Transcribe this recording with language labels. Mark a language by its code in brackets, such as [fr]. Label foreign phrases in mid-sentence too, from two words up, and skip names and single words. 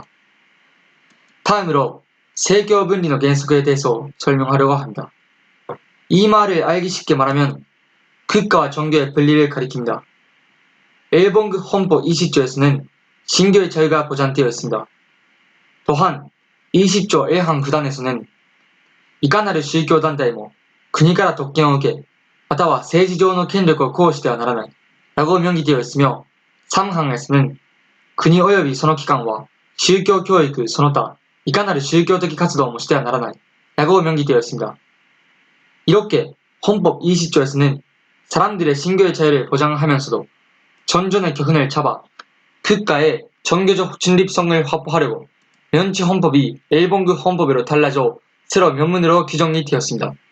[ko] 다음으로 세교 분리의 原則에 대해서 설명하려고 합니다. 이 말을 알기 쉽게 말하면 국가와 종교의 분리를 가리킵니다. 일본국 헌법 20조에서는 신교의 자유가 보장되어 있습니다. 또한 20조 1항 9단에서는 [ja] いかなる宗教団体も国から特権を受け、または政治上の権力を行使してはならない [ko] 라고 명기되어 있으며 3항에서는 [ja] 国及びその機関は宗教教育その他いかなる宗教的活動もしてはならない [ko] 라고 명기되어 있습니다. 이렇게 헌법 20조에서는 사람들의 신교의 자유를 보장하면서도 전전의 교훈을 잡아 국가의 종교적 중립성을 확보하려고 면치 헌법이 일본국 헌법으로 달라져 새로 명문으로 규정이 되었습니다.